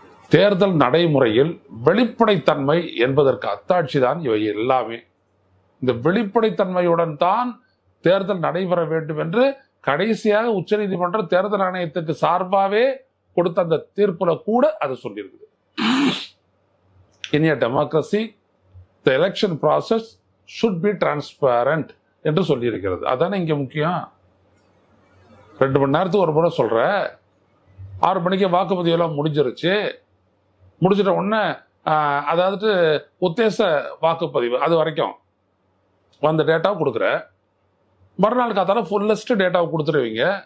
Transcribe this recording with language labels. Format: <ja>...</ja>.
<ta>தேர்தல் நடைமுறையில் வெளிப்படைத்தன்மை என்பதற்கு அத்தாட்சி தான் இவை எல்லாமே. இந்த வெளிப்படைத்தன்மையுடன் தான் தேர்தல் நடைபெற வேண்டும் என்று கடைசியாக உச்சநீதிமன்றம் தேர்தல் ஆணையத்துக்கு சார்பாகவே கொடுத்த அந்த தீர்ப்புல கூட அது சொல்லியிருக்குது.</ta> <en>In a democracy, the election process should be transparent</en> <ta>என்று சொல்லியிருக்கிறது. அதானே இங்க முக்கியம். 2 மணி நேரத்துக்கு ஒரு முறை சொல்ற, 6 மணிக்கு வாக்குப்பதிவு எல்லாம் முடிஞ்சிருச்சு. முடிச்சிட்ட உடனே அதாவது உத்தேச வாக்குப்பதிவு அது வரைக்கும் அந்த டேட்டாவை கொடுக்குற, மறுநாள் காத்தால ஃபுல்லஸ்ட் டேட்டாவை கொடுத்துருவீங்க.</ta>